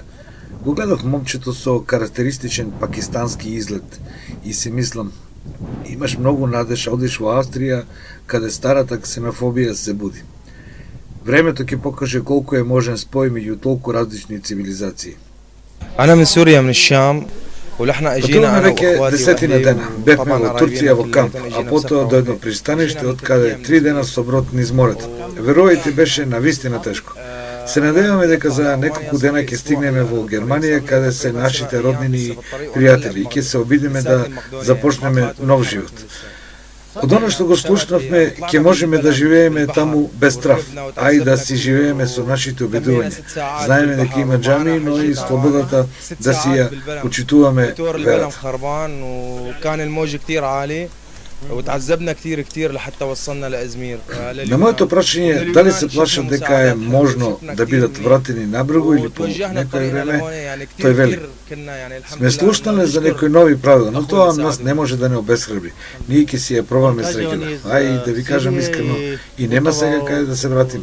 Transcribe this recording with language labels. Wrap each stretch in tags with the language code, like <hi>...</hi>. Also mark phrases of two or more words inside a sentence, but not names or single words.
<mk>Го гледав момчето со карактеристичен пакистански изглед и си мислам, имаш многу надеж, одиш во Австрија, каде старата ксенофобија се буди. Времето ќе покаже колку е можен спој меѓу толку различни цивилизации.</mk> <ar>أنا من سوريا من الشام ولحنا اجينا</ar> <mk>Патуваме</mk> <ar>انا</ar> <mk>веќе</mk> <ar>واخواتي</ar> <mk>десетина дена. Бевме</mk> <ar>طبعا</ar> <mk>во Турција во камп, а потоа до едно пристаниште од каде 3 дена со брод низ морето. Верувајте, беше навистина тешко. Се надеваме дека за неколку дена ќе стигнеме во Германија, каде се нашите роднини и пријатели и ќе се обидиме да започнеме нов живот. Од оно што го слушнавме, ќе можеме да живееме таму без страв, а и да си живееме со нашите обидувања. Знаеме дека има џами, но и слободата да си ја почитуваме верата.</mk> <ar>وتعذبنا كثير لحتى وصلنا لازمير.</ar> <mk>На моето прашање дали се плашат дека е можно да бидат вратени на брегу или по некој време, тој вели: сме слушнале за некои нови правила, но тоа нас не може да не обесхрабри. Ние ќе си ја пробаме среќа. Ај да ви кажам искрено, и нема сега каде да се вратиме.</mk>